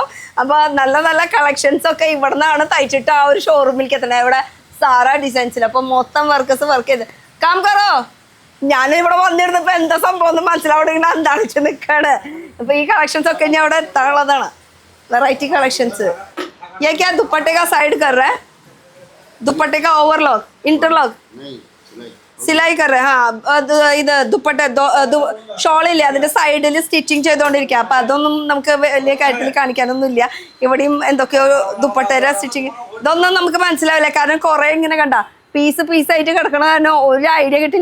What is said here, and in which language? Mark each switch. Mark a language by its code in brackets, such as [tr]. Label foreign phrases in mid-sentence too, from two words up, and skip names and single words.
[ml] അപ്പോൾ നല്ല നല്ല കളക്ഷൻസ് ഒക്കെ ഇവിടെ നിന്നാണ് തയ്ച്ചിട്ട് ആ ഒരു ഷോറൂമിലേക്ക് എത്തണേ, ഇവിടെ സാറ ഡിസൈൻസിൽ. അപ്പോൾ മൊത്തം വർക്കേഴ്സ് വർക്ക് ചെയ്ത് [hi] काम करो. [ml] ഞാനിവിടെ വന്നിരുന്നപ്പോൾ എന്താ സംഭവം എന്ന് മനസ്സിലാവണമെങ്കിൽ എന്താണ് വെച്ച് നിൽക്കുകയാണ്. അപ്പോൾ ഈ കളക്ഷൻസ് ഒക്കെ ഇനി അവിടെ എത്താനുള്ളതാണ്, വെറൈറ്റി കളക്ഷൻസ്. [hi] ये क्या दुपट्टे का साइड कर रहा है? दुपट्टे का [en] overlock, interlock, [hi] सिलाई कर. [ml] ഇത് ദുപ്പട്ട ഷോളില്ലേ, അതിന്റെ സൈഡിൽ സ്റ്റിച്ചിങ് ചെയ്തുകൊണ്ടിരിക്കുക. അപ്പൊ അതൊന്നും നമുക്ക് വലിയ കാര്യത്തിൽ കാണിക്കാനൊന്നും ഇല്ല. ഇവിടെയും എന്തൊക്കെയോ ദുപ്പട്ടയുടെ സ്റ്റിച്ചിങ്, ഇതൊന്നും നമുക്ക് മനസ്സിലാവില്ല. കാരണം കുറെ ഇങ്ങനെ കണ്ട പീസായിട്ട് കിടക്കണ കാരണം ഒരു ഐഡിയ കിട്ടില്ല.